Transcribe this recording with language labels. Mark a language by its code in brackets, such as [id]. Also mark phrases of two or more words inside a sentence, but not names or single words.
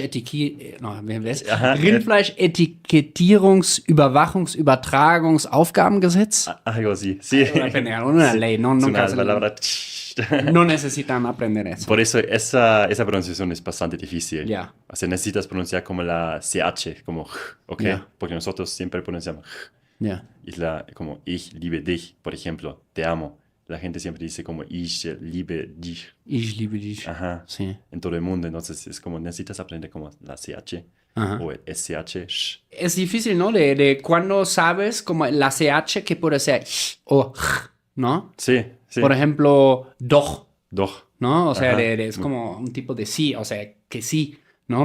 [de] Rindfleisch-Etikettierungs-, Überwachungs-, Übertragungsaufgabengesetz. [es] algo así. Sí. Una ley, no, Es nunca una palabra. no necesitan aprender eso. Por eso esa pronunciación es bastante difícil. Ya. O sea, necesitas pronunciar como la CH, como ¿ok? Ya. Porque nosotros siempre pronunciamos Ya. y como [de] ich liebe dich, [es] por ejemplo, te amo. La gente siempre dice como [de] ich liebe dich. Ich liebe dich. [es] Ajá. Sí. En todo el mundo. Entonces es como necesitas aprender como la CH Ajá. o el SH. Es difícil, ¿no? De cuando sabes como la CH que puede ser o ¿no? Sí, sí. Por ejemplo, [de] doch, Doch. [es] ¿no? O sea, Ajá. es como un tipo de sí, o sea, que sí, ¿no?